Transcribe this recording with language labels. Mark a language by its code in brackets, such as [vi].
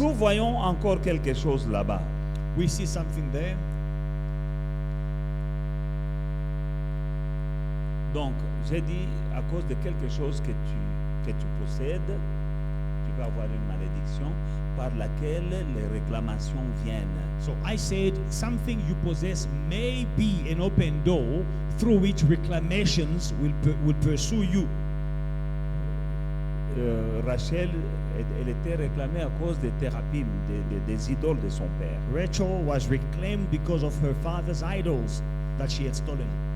[fr] nous voyons encore quelque chose là-bas. [en] we see something there. [fr] Donc, j'ai dit, à cause de quelque chose que tu possèdes, tu peux avoir une malédiction par laquelle les réclamations viennent. [en] So I said something you possess may be an open door through which reclamations will pursue you. [fr] Rachel, elle était réclamée à cause des thérapies, des idoles de son père. [en] Rachel was reclaimed because of her father's idols that she had stolen.